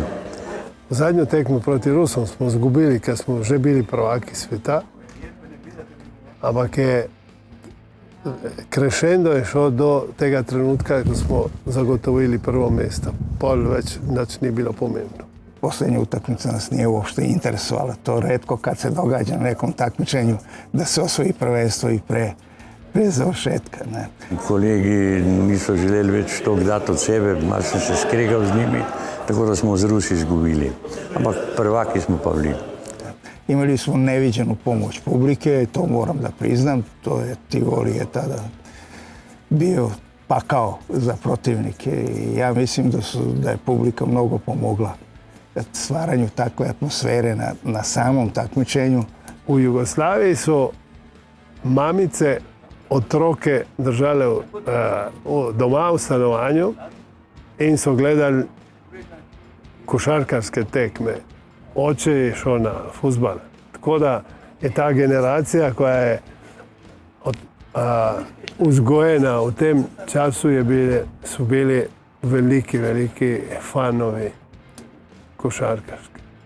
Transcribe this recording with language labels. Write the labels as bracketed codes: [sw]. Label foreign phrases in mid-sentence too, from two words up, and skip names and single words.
[sl] Zadnjo tekmo proti Rusom smo izgubili, ker smo že bili prvaki sveta. Ampak crescendo je šel do tega trenutka, ko smo zagotovili prvo mesto. Pol več nič ni bilo pomembno. [sr] Posljednja utakmica nas nije uopšte interesovala. To retko kad se događa na nekom takmičenju da se osvoji prvenstvo i pre završetka. Ne. [sl] Kolegi niso želeli več toliko dati od sebe, malo sem se skregal z njimi, tako da smo z Rusi izgubili. Ampak prvaki smo pa bili. [sr] Imali smo neviđenu pomoć publike, to moram da priznam. To je Tivoli je tada bio pakao za protivnike i ja mislim da je publika mnogo pomogla stvaranju takve atmosfere na samom takmičenju. U Jugoslaviji su [sl] mamice otroke držale doma v stanovanju in so gledali košarkarske tekme. Oče je šel na fuzbal. Tako da je ta generacija, koja je vzgojena v tem času, so bili veliki fanovi košarkarski.